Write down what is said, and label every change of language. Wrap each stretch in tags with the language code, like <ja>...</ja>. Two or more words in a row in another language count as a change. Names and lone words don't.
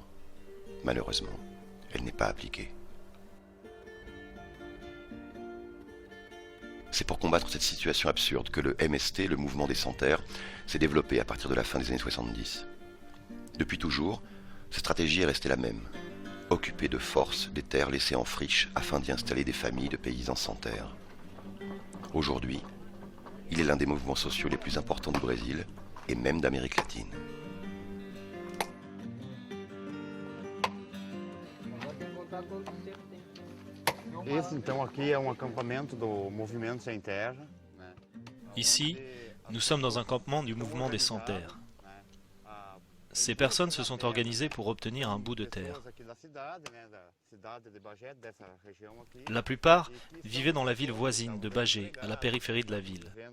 <fr>Malheureusement, elle n'est pas appliquée. C'est pour combattre cette situation absurde que le MST, le mouvement des sans-terres, s'est développé à partir de la fin des années 70. Depuis toujours, cette stratégie est restée la même. Occuper de force des terres laissées en friche afin d'y installer des familles de paysans sans terre. Aujourd'hui, il est l'un des mouvements sociaux les plus importants du Brésil et même d'Amérique latine.</fr> <pt>Esse então aqui é acampamento do Movimento Sem Terra.</pt> <fr>Ici, nous sommes dans un campement du mouvement des sans-terre. Ces personnes se sont organisées pour obtenir un bout de terre. La plupart vivaient dans la ville voisine de Bagé, à la périphérie de la ville.</fr>